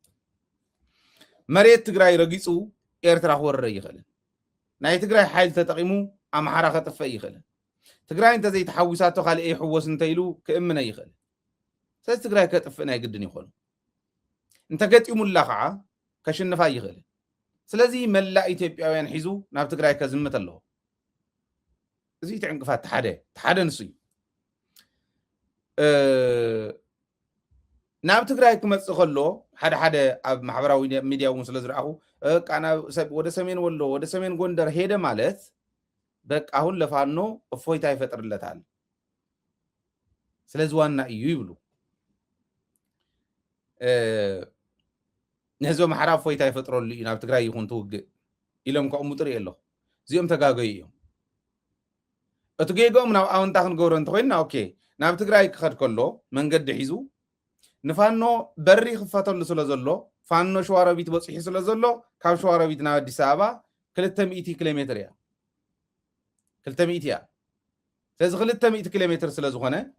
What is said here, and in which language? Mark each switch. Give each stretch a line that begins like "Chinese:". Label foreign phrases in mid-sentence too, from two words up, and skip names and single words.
Tigrinya: መሬት ትግራይ ረጊፁ ኤርትራ ክወረረ ይኽእልን ናይ ትግራይ ሓይሊ ተጠቂሙ ኣምሓራ ከጥፍእ ይኽእልን ትግራይ እንተዘይተሓዊሳቶ ካልእ ይሕወስ እንተኢሉ ክእምነ ይኽእል ስለዚ ትግራይ ከጥፍእ ናይ ግድን ይኾኑ እንተገጢሙላ ከዓ ከሽንፋ ይኽእል ስለዚ መላእ ኢትዮጵያውያን ሒዙ ናብ ትግራይ ከዝምት ኣለዎ እዚ ትዕንቅፋት ሓደ ንሱ እዩ ናብ ትግራይ ክመጽእ ከሎ ሓደ ኣብ ማሕበራዊ ሚድያ እውን ስለ ዝረኣኹ
Amharic: ወደ ሰሜን ወሎ ወደ ሰሜን ጎንደር ሄደ ማለት በቃ አሁን ለፋኖ እፎይታ ይፈጥርለታል
Tigrinya: ስለዚ ዋና እዩ ይብሉ ነዞም ማሕራ እፎይታ ይፈጥረሉ እዩ ናብ ትግራይ ይኹን ትውግእ ኢሎም ከቕሙጡ ርኢ ኣለኹ እዚኦም ተጋገዩ እዮም እቲ ጌጎም ናብ ኣወንታ ክንገብሮ እንተኮይንና ኦኬ ናብ ትግራይ ክኸድ ከሎ መንገዲ ሒዙ ንፋኖ በሪ ክፈተሉ ስለ ዘሎ ፋኖ ሸዋሮቢት በፂሑ ስለ ዘሎ ካብ ሸዋሮቢት ናብ ኣዲስ ኣበባ 200 ኪሎ ሜትር እያ 200 እያ ስለዚ 200 ኪሎ ሜትር ስለ ዝኾነ